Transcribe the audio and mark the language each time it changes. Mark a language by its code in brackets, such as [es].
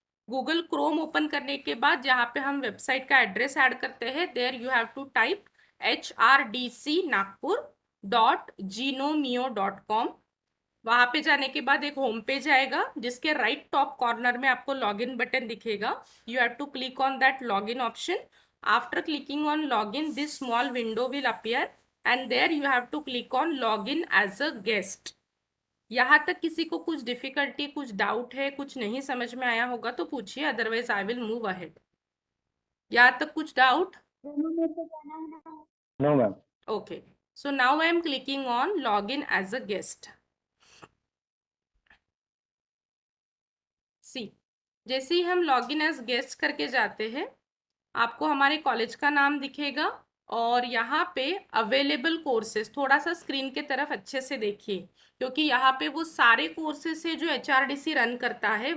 [hi] Google Chrome open करने के बाद जहाँ पे हम वेबसाइट का एड्रेस ऐड करते हैं, [en] there you have to type [hi] hrdcnagpur.gnomeo.com। वहाँ पे जाने के बाद एक होम पेज आएगा जिसके राइट टॉप कॉर्नर में आपको लॉगिन बटन दिखेगा। [en] You have to click on that login option. After clicking on login, this small window will appear and there you have to click on login as a guest. [hi] यहाँ तक किसी को कुछ difficulty, कुछ doubt है, कुछ नहीं समझ में आया होगा तो पूछिए, [en] Otherwise I will move ahead. [hi] यहाँ तक कुछ doubt? [en] No, ma'am. Okay, so now I am clicking on login as a guest. [hi] See, जैसे ही हम लॉगिन एज गेस्ट करके जाते हैं आपको हमारे कॉलेज का नाम दिखेगा और यहाँ पे अवेलेबल कोर्सेज, थोड़ा सा स्क्रीन के तरफ अच्छे से देखिए क्योंकि यहाँ पे वो सारे कोर्सेज है जो HRDC रन करता है।